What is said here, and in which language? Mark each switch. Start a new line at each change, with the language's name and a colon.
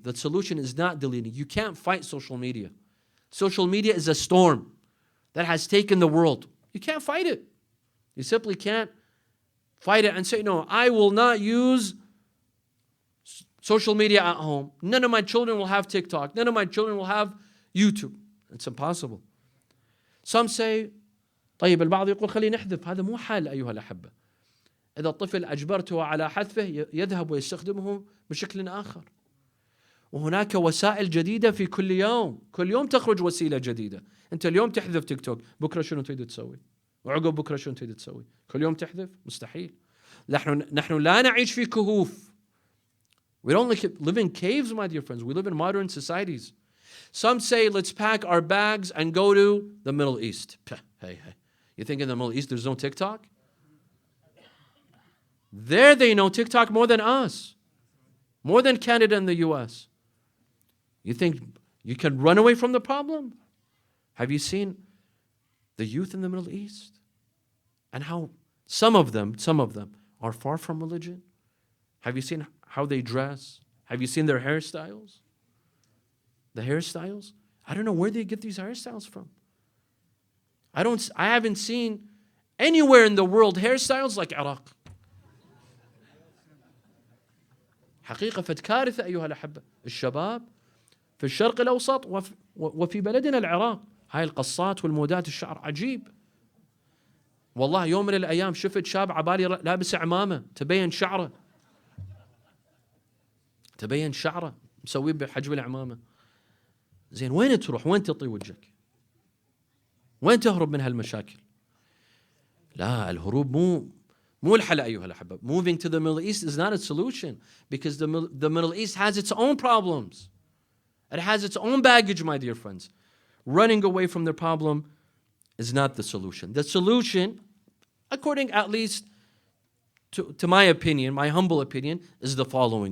English: The solution is not deleting. You can't fight social media. Social media is a storm that has taken the world. You can't fight it. You simply can't fight it and say, no, I will not use social media at home. None of my children will have TikTok. None of my children will have YouTube. It's impossible. Some say,
Arabic: طيب البعض يقول خلينا نحذف. هذا مو حل أيها الأحبة. إذا الطفل أجبرته على حذفه يذهب ويستخدمه بشكل آخر. وهناك وسائل جديدة في كل يوم. كل يوم تخرج وسيلة جديدة. أنت اليوم تحذف تيك توك، بكرة شنو تريد تسوي؟ وعقب بكرة شنو تريد تسوي؟ كل يوم تحذف؟ مستحيل. نحن لا نعيش في كهوف.
English: We don't live in caves, my dear friends. We live in modern societies. Some say, let's pack our bags and go to the Middle East. Hey. You think in the Middle East there's no TikTok? There they know TikTok more than us. More than Canada and the US. You think you can run away from the problem? Have you seen the youth in the Middle East? And how some of them are far from religion? Have you seen how they dress? Have you seen their hairstyles? The hairstyles? I don't know where they get these hairstyles from. I haven't seen anywhere in the world hairstyles like Iraq.
Arabic: حقيقة فد كارثة أيها الأحبة. الشباب في الشرق الأوسط وفي بلدنا العراق. هاي القصات والمودات الشعر عجيب. والله يوم من الأيام شفت شاب عبالي لابس عمامة تبين شعره. تبين شعره مسويه بحجم العمامة. زين وين تروح؟ وين تطي وجهك؟ وين تهرب من هالمشاكل؟ لا الهروب مو الحل أيها الأحبة.
English: Moving to the Middle East is not a solution because the Middle East has its own problems. It has its own baggage, my dear friends. Running away from the problem is not the solution. The solution, according at least to my opinion, my humble opinion, is the following.